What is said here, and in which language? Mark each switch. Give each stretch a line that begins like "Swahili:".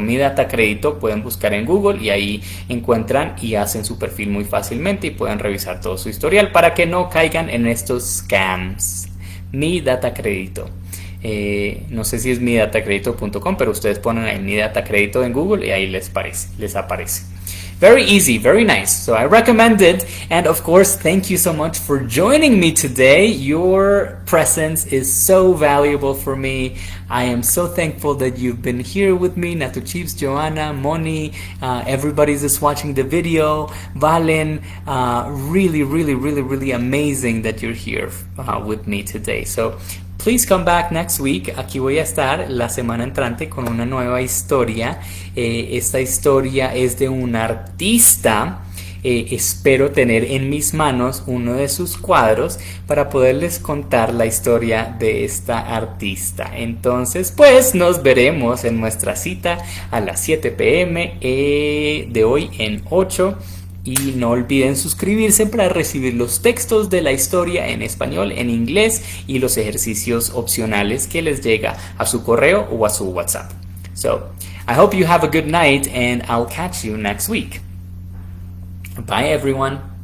Spanish: Mi Data Crédito, pueden buscar en Google y ahí encuentran y hacen su perfil muy fácilmente y pueden revisar todo su historial para que no caigan en estos scams. Mi Data Crédito. No sé si es midatacredito.com, pero ustedes ponen ahí Mi Data Crédito en Google y ahí les aparece.
English: Very easy, very nice. So I recommend it. And of course, thank you so much for joining me today. Your presence is so valuable for me. I am so thankful that you've been here with me. Natu Chips, Joanna, Moni, everybody that's watching the video. Valen, really amazing that you're here with me today. So please come back next week.
Spanish: Aquí voy a estar la semana entrante con una nueva historia. Esta historia es de un artista espero tener en mis manos uno de sus cuadros para poderles contar la historia de esta artista. Entonces, pues nos veremos en nuestra cita a las 7 p.m. De hoy en 8. Y no olviden suscribirse para recibir los textos de la historia en español, en inglés y los ejercicios opcionales que les llega a su correo o a su WhatsApp.
English: So, I hope you have a good night and I'll catch you next week. Bye everyone.